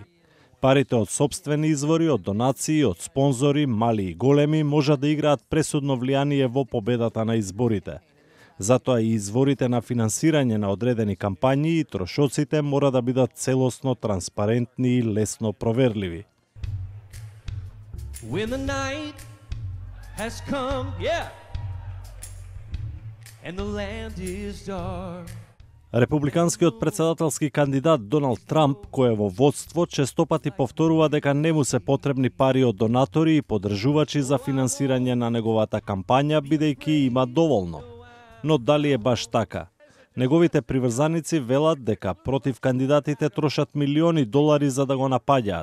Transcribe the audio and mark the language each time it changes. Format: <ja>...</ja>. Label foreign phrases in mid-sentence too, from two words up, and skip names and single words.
<mk>Парите од сопствени извори, од донации, од спонзори, мали и големи, можат да играат пресудно влијание во победата на изборите. Затоа и изворите на финансирање на одредени кампањи и трошоците мора да бидат целосно транспарентни и лесно проверливи.</mk> <en>When the night has come, and the land is dark.</en> <mk>Републиканскиот претседателски кандидат Доналд Трамп, кој е во водство, честопати повторува дека не му се потребни пари од донатори и поддржувачи за финансирање на неговата кампања, бидејќи има доволно. Но дали е баш така? Неговите приврзаници велат дека против кандидатите трошат милиони долари за да го напаѓаат.</mk>